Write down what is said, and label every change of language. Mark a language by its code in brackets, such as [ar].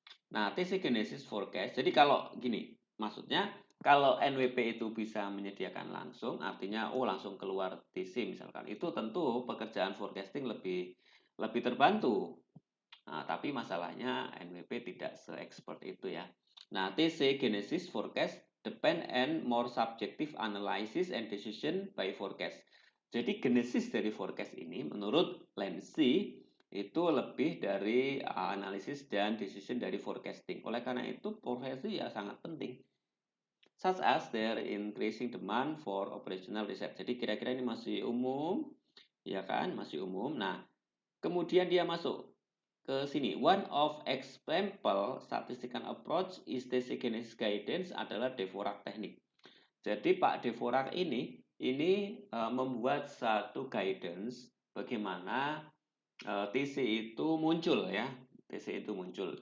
[id] Nah, TC Genesis Forecast. Jadi kalau gini, maksudnya kalau NWP itu bisa menyediakan langsung, artinya langsung keluar TC misalkan, itu tentu pekerjaan forecasting lebih terbantu. Nah, tapi masalahnya NWP tidak se-expert itu ya. [en] Nah, TC Genesis Forecast depend on more subjective analysis and decision by forecast. [id] Jadi genesis dari forecast ini menurut Lenzi itu lebih dari analisis dan decision dari forecasting. Oleh karena itu, forecasting ya sangat penting. [en] Such as their increasing demand for operational research. [id] Jadi kira-kira ini masih umum, ya kan? Masih umum. Nah, kemudian dia masuk ke sini. [en] One of example statistical approach is genesis guidance adalah Dvorak teknik. [id] Jadi Pak Dvorak ini membuat satu guidance bagaimana TC itu muncul ya. TC itu muncul.